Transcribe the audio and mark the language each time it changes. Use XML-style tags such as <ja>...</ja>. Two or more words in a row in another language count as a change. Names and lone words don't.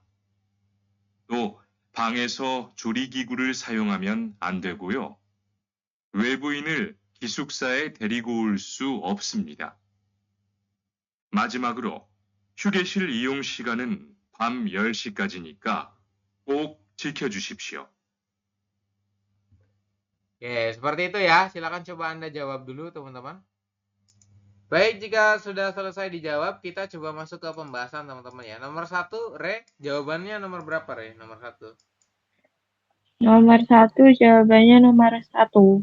<ko>또 방에서 조리기구를 사용하면 안 되고요. 외부인을 기숙사에 데리고 올 수 없습니다. 마지막으로 휴게실 이용 시간은 밤 10시까지니까 꼭 지켜주십시오.</ko> <id>Oke, seperti itu ya. Silakan coba Anda jawab dulu teman-teman. Baik, jika sudah selesai dijawab, kita coba masuk ke pembahasan teman-teman ya. Nomor 1, Re, jawabannya nomor berapa Re? Nomor 1. Nomor 1 jawabannya nomor 1.</id>